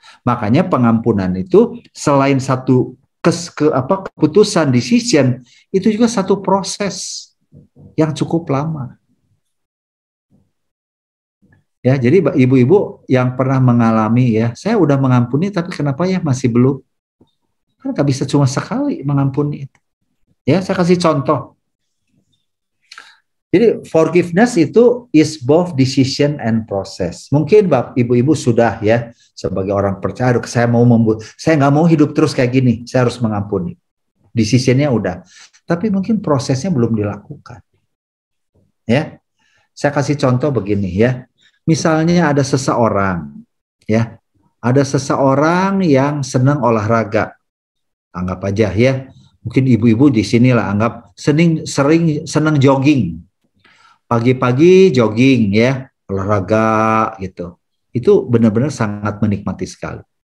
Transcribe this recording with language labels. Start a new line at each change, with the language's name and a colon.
Indonesian: Makanya pengampunan itu selain satu keputusan decision, itu juga satu proses yang cukup lama. Ya, jadi ibu-ibu yang pernah mengalami ya, saya udah mengampuni tapi kenapa ya masih belum? Kan nggak bisa cuma sekali mengampuni itu. Ya, saya kasih contoh.
English: Jadi forgiveness itu is both decision and process.
Indonesian: Mungkin ibu-ibu sudah ya sebagai orang percaya, saya nggak mau hidup terus kayak gini, saya harus mengampuni. Decisionnya udah, tapi mungkin prosesnya belum dilakukan. Ya, saya kasih contoh begini ya. Misalnya ada seseorang, ya, ada seseorang yang senang olahraga, anggap aja ya, mungkin ibu-ibu di sinilah anggap sering senang jogging, pagi-pagi jogging ya, olahraga gitu, itu benar-benar sangat menikmati sekali.